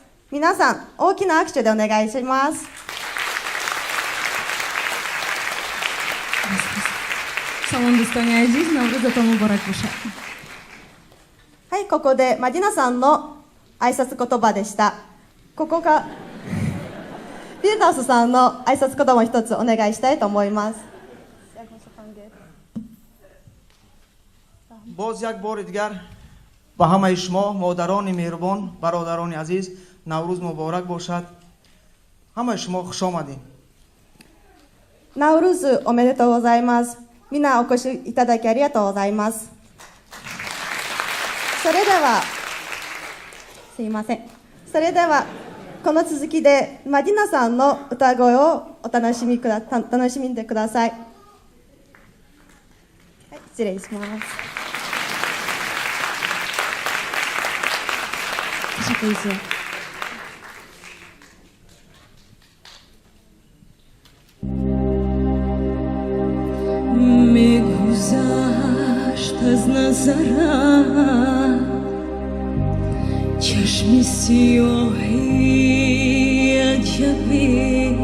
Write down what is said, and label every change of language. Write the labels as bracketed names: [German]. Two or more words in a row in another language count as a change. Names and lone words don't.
[Japanese] 皆さん大きな拍手でお願いします。はい、ここでマディナさんの挨拶言葉でした。ここかフィルダウスさんの挨拶言葉を一つお願いしたいと思います。 [Persian] باز یک بار دیگر با همه شما مادران مهربان، برادران عزیز، نوروز مبارک باشد. همه شما خوش آمدین. [Japanese] ナウルーズおめでとうございます。みんなお越しいただきありがとうございます。それではすいません。それではこの続きでマディナさんの歌声を楽しんでください。はい、失礼します。 [Persian] می‌گذشت از نظرم چشمی سیاهی عجبی